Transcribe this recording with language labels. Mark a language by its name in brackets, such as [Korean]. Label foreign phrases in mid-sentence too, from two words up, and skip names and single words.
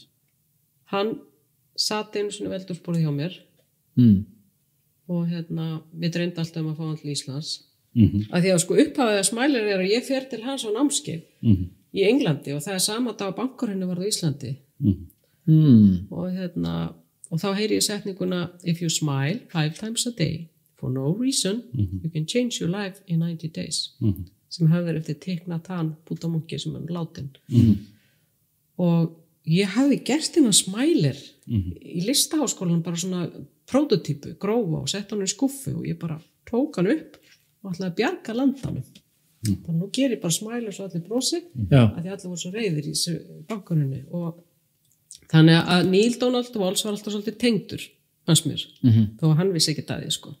[Icelandic] Hann sat einu sinni veldursporið hjá mér og mér dreymdi alltaf að fá hann til Íslands. Af því að sko upphafið að Smælir að ég fer til hans á námskeið í Englandi og það sama dag að bankurinn var á Íslandi. Og þá heyri ég setninguna [English] if you smile 5 times a day for no reason you can change your life in 90 days [Icelandic] sem hafði verið eftir Thich Nhat Hanh búddamunki sem er látin og ég hafði gert hennar Smælir í listaháskólanum bara svona prototípu, grófa og sett hann í skuffu og ég bara tók hann upp og ætlaði að bjarga landanum bara nú ger ég bara Smælir svo allir brosi að því allir voru svo reiðir í þessu bankunni og þannig að Neil Donald Walsh var alltaf svolítið tengdur hans mér, þó að hann vissi ekki að því sko.